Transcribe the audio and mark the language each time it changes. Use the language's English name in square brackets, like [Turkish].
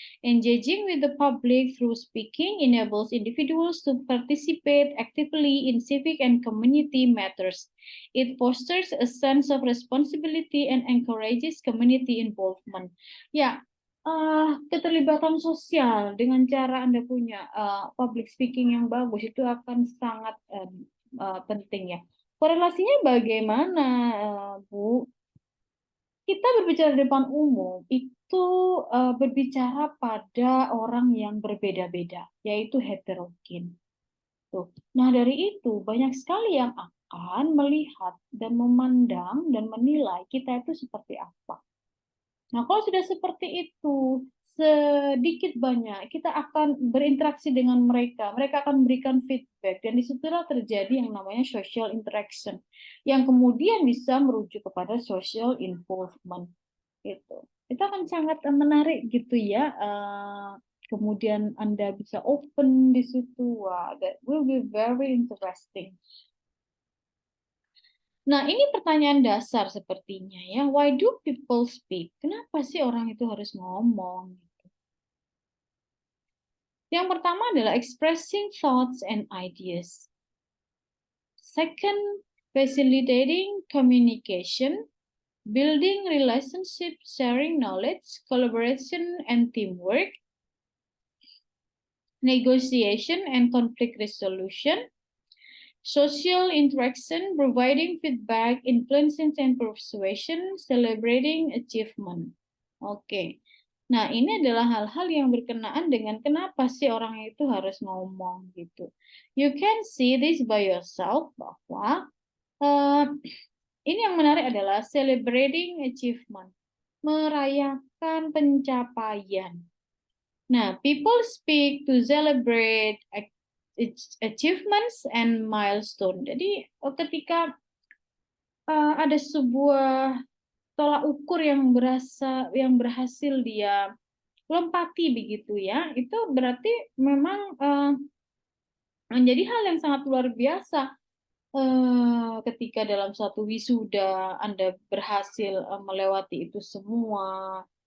[English] Engaging with the public through speaking enables individuals to participate actively in civic and community matters. It fosters a sense of responsibility and encourages community involvement. [Indonesian] Ya, keterlibatan sosial dengan cara Anda punya public speaking yang bagus itu akan sangat penting ya. Korelasinya bagaimana, Bu? Kita berbicara di depan umum itu berbicara pada orang yang berbeda-beda, yaitu heterogen. Tuh. Nah, dari itu banyak sekali yang akan melihat dan memandang dan menilai kita itu seperti apa. Nah, kalau sudah seperti itu, sedikit banyak kita akan berinteraksi dengan mereka. Mereka akan memberikan feedback dan disitulah terjadi yang namanya social interaction yang kemudian bisa merujuk kepada social involvement. Itu akan sangat menarik gitu ya kemudian Anda bisa open di situ. [English] Wah, that will be very interesting. [Indonesian] Nah, ini pertanyaan dasar sepertinya ya. [English] Why do people speak? [Indonesian] Kenapa sih orang itu harus ngomong? Yang pertama adalah [English] expressing thoughts and ideas. Second, facilitating communication, building relationships, sharing knowledge, collaboration and teamwork, negotiation and conflict resolution, social interaction, providing feedback, influencing and persuasion, celebrating achievement. Oke. [Indonesian] Nah, ini adalah hal-hal yang berkenaan dengan kenapa sih orang itu harus ngomong gitu. [English] You can see this by yourself [Indonesian] bahwa ini yang menarik adalah [English] celebrating achievement, [Indonesian] merayakan pencapaian. [English] Nah, people speak to celebrate achievements and milestone. [Indonesian] Jadi ketika ada sebuah tolak ukur yang berhasil dia lompati begitu ya, itu berarti memang menjadi hal yang sangat luar biasa ketika dalam suatu wisuda Anda berhasil melewati itu semua.